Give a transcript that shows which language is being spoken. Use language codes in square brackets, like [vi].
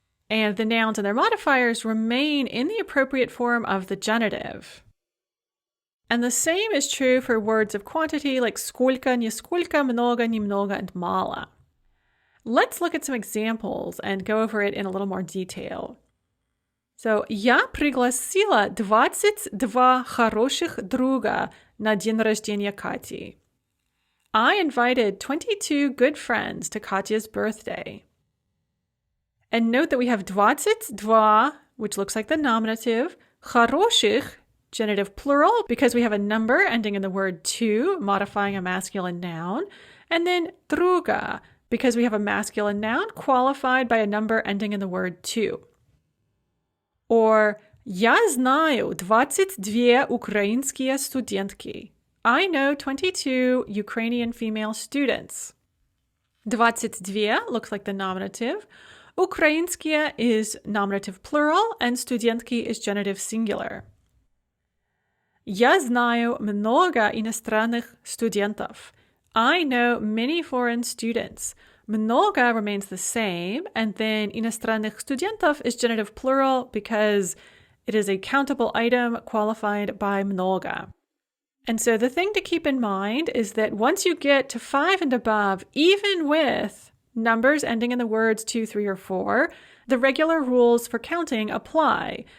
[en] And the nouns and their modifiers remain in the appropriate form of the genitive. And the same is true for words of quantity like сколько, нисколько, много, немного, and мало. Let's look at some examples and go over it in a little more detail. [ru] So, я пригласила 22 хороших друга на день рождения Кати. [en] I invited 22 good friends to Katya's birthday. And note that we have 22, which looks like the nominative, хороших, genitive plural, because we have a number ending in the word two, modifying a masculine noun, and then друга, because we have a masculine noun qualified by a number ending in the word two. [ru] Or я знаю 22 украинские студентки. [en] I know 22 Ukrainian female students. 22 looks like the nominative. Украинские is nominative plural, and студентки is genitive singular. [ru] Я знаю много иностранных студентов. [en] I know many foreign students. Много remains the same, and then иностранных студентов is genitive plural because it is a countable item qualified by много. And so the thing to keep in mind is that once you get to 5 and above, even with numbers ending in the words 2, 3, or 4, the regular rules for counting apply.